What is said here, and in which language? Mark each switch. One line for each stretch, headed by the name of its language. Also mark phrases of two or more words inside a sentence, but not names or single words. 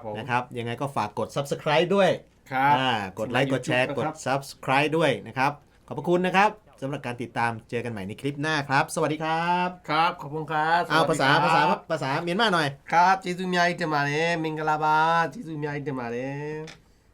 Thai: นะครับยังไงก็ฝากกด Subscribe ด้วย ครับ กดไลค์กดแชร์ YouTube กด นะครับ Subscribe ด้วยนะครับ ขอบพระคุณนะครับสำหรับการติดตามเจอกันใหม่ในคลิปหน้าครับ สวัสดีครับ ครับขอบคุณครับ เอา สวัสดีครับ ภาษาเมียนมาหน่อย
Burmese: ครับကျေးဇူးအများကြီးတင်ပါတယ်မင်္ဂလာပါကျေးဇူးအများကြီးတင်ပါတယ်